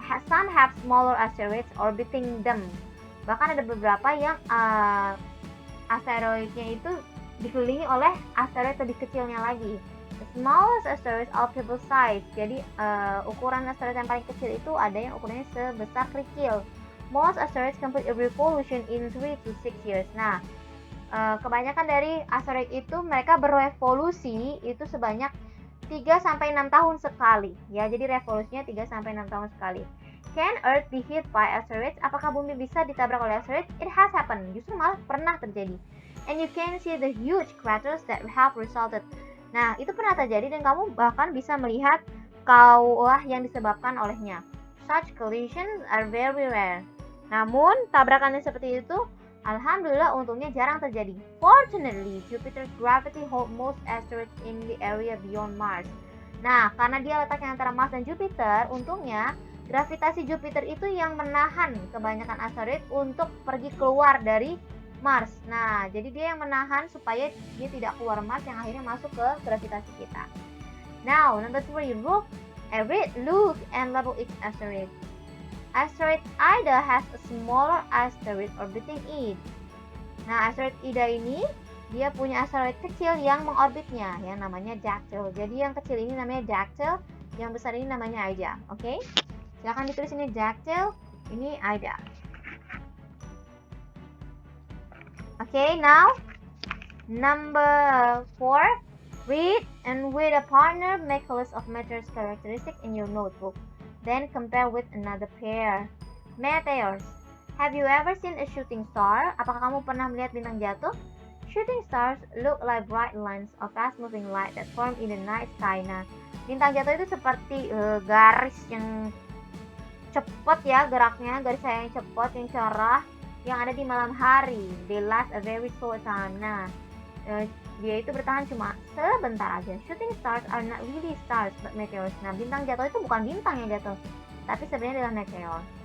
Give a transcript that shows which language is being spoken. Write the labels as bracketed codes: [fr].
[en] Some have smaller asteroids orbiting them. [id] Bahkan ada beberapa yang asteroidnya itu dikelilingi oleh asteroid lebih kecilnya lagi. [en] The smallest asteroids are pebble size. [id] Jadi ukuran asteroid yang paling kecil itu ada yang ukurannya sebesar kerikil. [en] Most asteroids complete a revolution in 3 to 6 years. [id] Nah, kebanyakan dari asteroid itu mereka berevolusi itu sebanyak 3-6 tahun sekali. Ya, jadi revolusinya 3-6 tahun sekali. [en] Can Earth be hit by asteroids? [id] Apakah bumi bisa ditabrak oleh asteroid? [en] It has happened. [id] Justru malah pernah terjadi. [en] And you can see the huge craters that have resulted. [id] Nah, itu pernah terjadi dan kamu bahkan bisa melihat kaulah yang disebabkan olehnya. Such collisions are very rare. Namun, tabrakannya seperti itu, alhamdulillah untungnya jarang terjadi. [en] Fortunately, Jupiter's gravity holds most asteroids in the area beyond Mars. [id] Nah, karena dia letaknya antara Mars dan Jupiter, untungnya gravitasi Jupiter itu yang menahan kebanyakan asteroid untuk pergi keluar dari Mars. Nah, jadi dia yang menahan supaya dia tidak keluar Mars yang akhirnya masuk ke gravitasi kita. [en] Now, number 3, look and label each asteroid. Asteroid Ida has a smaller asteroid orbiting it. [id] Nah, asteroid Ida ini dia punya asteroid kecil yang mengorbitnya, yang namanya Dactyl. Jadi yang kecil ini namanya Dactyl, yang besar ini namanya Ida. Oke? Silahkan ditulis ini Dactyl, ini Ida. [en] Okay, now number 4, read and with a partner make a list of meteors characteristic in your notebook. Then compare with another pair. Meteors. Have you ever seen a shooting star? [id] Apakah kamu pernah melihat bintang jatuh? [en] Shooting stars look like bright lines of fast-moving light that form in the night sky. [id] Nah, bintang jatuh itu seperti garis yang cepat ya geraknya, garis yang cepat, yang cerah, yang ada di malam hari. [en] They last a very short time. [id] Nah, dia itu bertahan cuma sebentar aja. [en] Shooting stars are not really stars but meteors. [id] Nah, bintang jatuh itu bukan bintang yang jatuh, tapi sebenarnya adalah meteor.